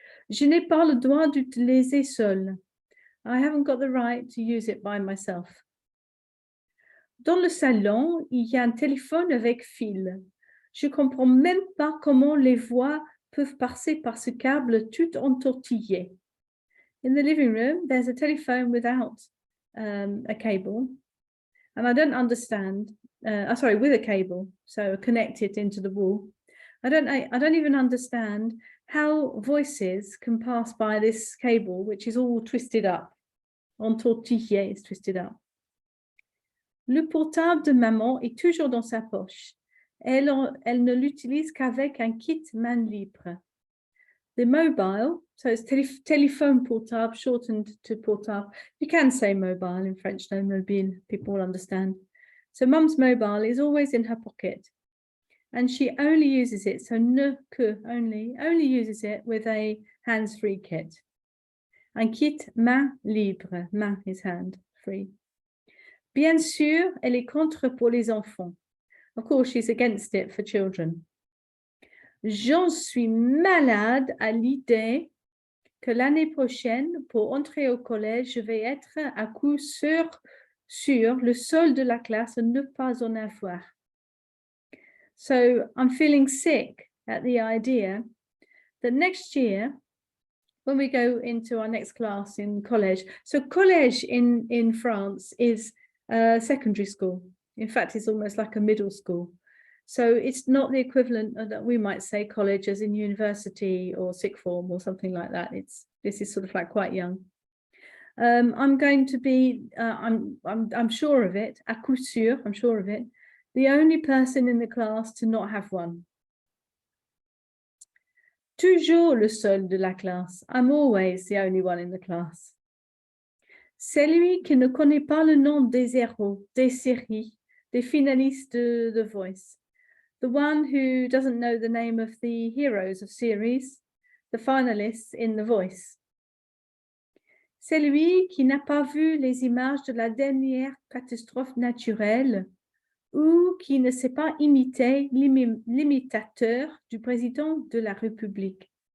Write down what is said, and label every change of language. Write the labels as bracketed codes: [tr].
[fr] Je n'ai pas le droit d'utiliser seul. [en] I haven't got the right to use it by myself. [fr] Dans le salon, il y a un téléphone avec fil. Je comprends même pas comment les voix peuvent passer par ce câble tout entortillé. [en] In the living room, there's a telephone without a cable, and I don't understand. With a cable, so connected into the wall. I don't even understand how voices can pass by this cable, which is all twisted up. Entortillé is twisted up. [fr] Le portable de maman est toujours dans sa poche. Elle ne l'utilise qu'avec un kit main libre. [en] The mobile, so it's [fr] téléphone portable, [en] shortened to portable. You can say mobile in French, no, mobile, people will understand. So mum's mobile is always in her pocket. And she only uses it, so only uses it with a hands-free kit. [fr] Un kit main libre, [en] main is hand, free. [fr] Bien sûr, elle est contre pour les enfants. [en] Of course, she's against it for children. [fr] J'en suis malade à l'idée que l'année prochaine, pour entrer au collège, je vais être à coup sûr le seul de la classe à ne pas en avoir. [en] So I'm feeling sick at the idea that next year, when we go into our next class in college, so college in France is secondary school. In fact, it's almost like a middle school. So it's not the equivalent of that we might say college as in university or sixth form or something like that. This is sort of like quite young. I'm going to be, I'm sure of it, [fr] à coup sûr, [en] I'm sure of it, the only person in the class to not have one. [fr] Toujours le seul de la classe. [en] I'm always the only one in the class. [fr] Celui qui ne connaît pas le nom des héros, des séries, des finalistes de The Voice. [en] The one who doesn't know the name of the heroes of series, the finalists in The Voice. [fr] Celui qui n'a pas vu les images de la dernière catastrophe naturelle ou qui ne sait pas imiter l'imitateur du président de la République.